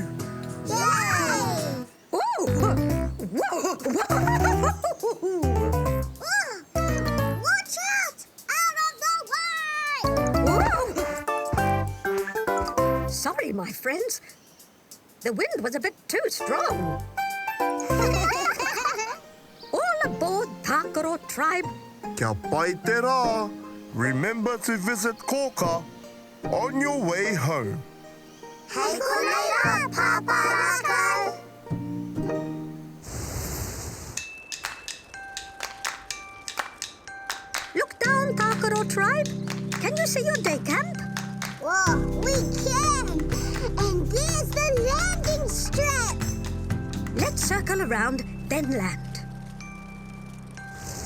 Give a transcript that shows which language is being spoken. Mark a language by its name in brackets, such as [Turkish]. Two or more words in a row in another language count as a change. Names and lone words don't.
[English] Yay! Watch out! Out of the way! Sorry, my friends. The wind was a bit too strong. All aboard, Tākaro Tribe. [Māori] Kia pai te rā. [English] Remember to visit Kōkā on your way home. [Māori] Hei konei rā, Pāpā Rākau! [English] Look down, Tākaro Tribe. Can you see your day camp? Whoa, we can! And there's the landing strip! Let's circle around, then land.